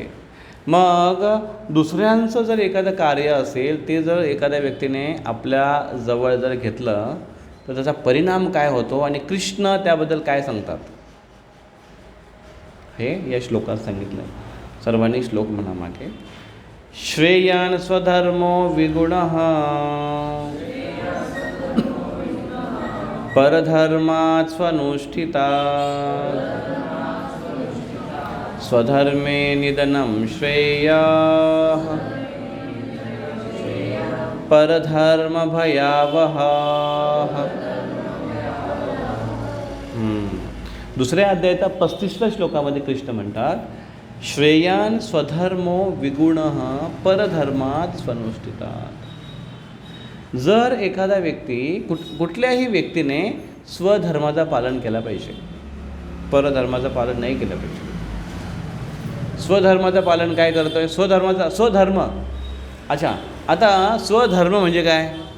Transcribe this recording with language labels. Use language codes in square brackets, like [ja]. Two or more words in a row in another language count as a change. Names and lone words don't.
[mr] मग दुसऱ्यांचं जर एखादं कार्य असेल, ते जर एखाद्या व्यक्तीने आपल्या जवळ जर घेतलं तर त्याचा परिणाम काय होतो आणि कृष्ण त्याबद्दल काय सांगतात, हे या श्लोकात सांगितलं आहे. सर्वांनी श्लोक म्हणा मागे. [sa] श्रेयान् स्वधर्मो विगुणः परधर्मात् स्वनुष्ठितात् स्वधर्मे निधनं श्रेयः परधर्म भयावहः. [mr] दुसऱ्या अध्यायाच्या 35व्या श्लोकामध्ये कृष्ण म्हणतात, [sa] श्रेयान् स्वधर्मो विगुणः परधर्मात् स्वनुष्ठितात्. [mr] जर एखादा व्यक्ती कुठल्याही व्यक्तीने स्वधर्माचं पालन केलं पाहिजे, परधर्माचं पालन नाही केलं पाहिजे. स्वधर्माचं पालन काय करतोय? स्वधर्म. अच्छा, आता स्वधर्म म्हणजे काय?